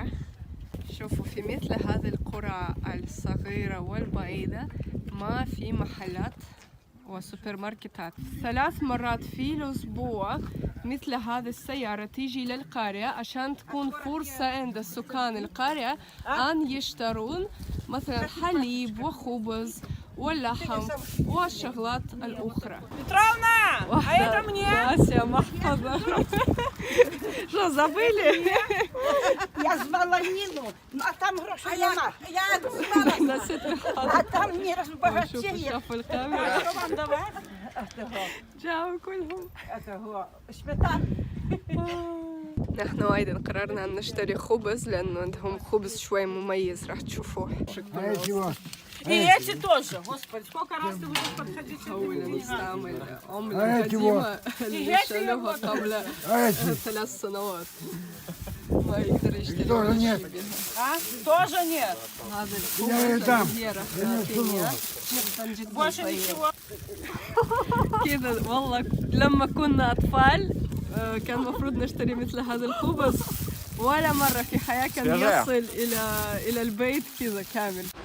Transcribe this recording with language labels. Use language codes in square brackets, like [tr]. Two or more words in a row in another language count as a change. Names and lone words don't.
[ar] شوفوا في مثل هذه القرى الصغيرة والبعيدة ما في محلات وسوبر ماركتات. 3 مرات في الأسبوع مثل هذه السيارة تيجي للقرية عشان تكون فرصة عند سكان القرية أن يشترون مثلا حليب وخبز واللحم والشغلات الأخرى. [ru] Петровна, а это мне? Вася, محفظة. Что, забыли? [uk] Я звала Ніну, а там грошей нема. Я звала, [ar] نسيت [ru] а [ar] الحظ. [ru] там не [ar] شوفوا [uk] розбагатіє. [ar] شافوا الكاميرا. [uk] Що вам давати? [ar] جاوا كلهم. سميتان. نحن أيضا قررنا أن نشتري خبز لأنه عندهم خبز شوي مميز راح تشوفوه. [ru] И эти тоже. Господи, сколько раз ты будешь подходить? [ar] أولا نستعمل عملة قديمة اللي شالوها قبل 3 سنوات. ما يقدر يشتري ولا شيء بها. [ru] Тоже нет. [ar] هذا الخبز الذي راح نعطيها جدا جدا [ru] Больше [ar] طيب. [ru] ничего. [ar] كذا والله لما كنا أطفال كان المفروض نشتري مثل هذا الخبز، ولا مرة في حياة كان يصل إلى البيت كذا كامل.